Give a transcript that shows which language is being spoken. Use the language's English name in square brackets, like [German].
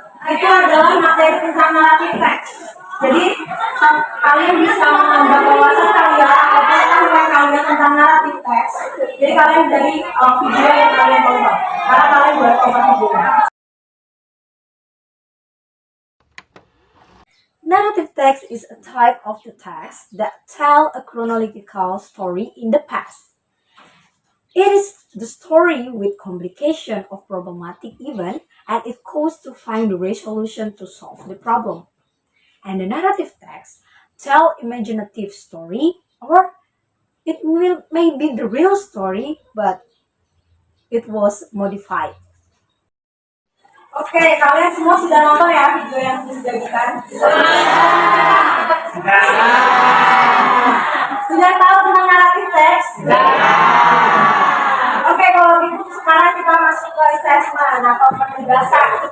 [Indonesian] Itu adalah materi tentang naratif teks. Jadi kalian bisa menambah wawasan kalian atau pengetahuan kalian tentang naratif teks. Jadi kalian dari video yang kalian tonton, karena kalian buat tonton videonya. [English] Narrative text is a type of the text that tell a chronological story in the past. It is the story with complication of problematic event and it goes to find the resolution to solve the problem. And the narrative text tell imaginative story or it may be the real story but it was modified. [Indonesian] Oke, kalian semua sudah nonton ya video yang disediakan? Sudah tahu tentang naratif teks? Oke, kalau gitu sekarang kita masuk ke assessment atau penugasan.